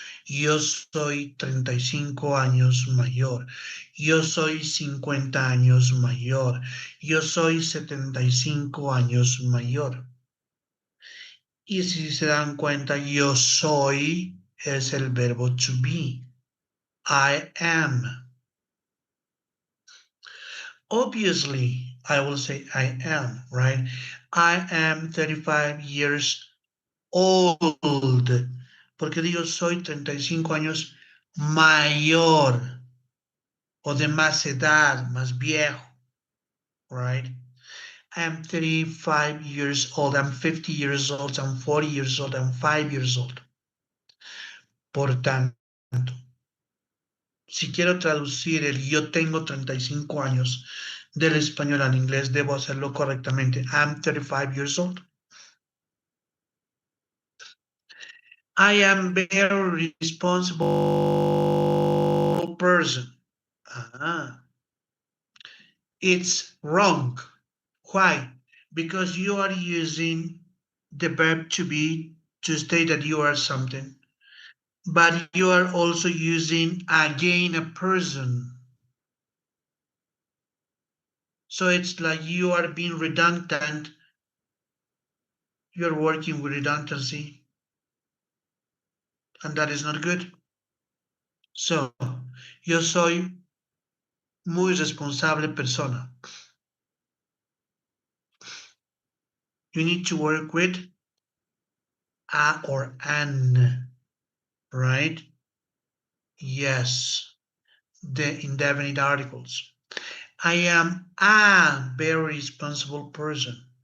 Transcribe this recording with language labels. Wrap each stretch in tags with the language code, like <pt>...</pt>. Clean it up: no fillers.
<es>Yo soy 35 años mayor. Yo soy 50 años mayor. Yo soy 75 años mayor. Y si se dan cuenta, yo soy es el verbo to be.</es> <en>I am. Obviously, I will say I am, right? I am 35 years old.</en> <es>Porque digo, soy 35 años mayor o de más edad, más viejo, right?</es> <en>I am 35 years old, I'm 50 years old, I'm 40 years old, I'm 5 years old.</en> <es>Por tanto, si quiero traducir el yo tengo 35 años del español al inglés, debo hacerlo correctamente.</es> <en>I'm 35 years old. I am very responsible person. It's wrong. Why? Because you are using the verb to be to state that you are something, but you are also using again a person. So it's like you are being redundant. You're working with redundancy, and that is not good.</en> <es>So, yo soy muy responsable persona.</es> <en>You need to work with a or an, right? Yes, the indefinite articles. I am a very responsible person.</en>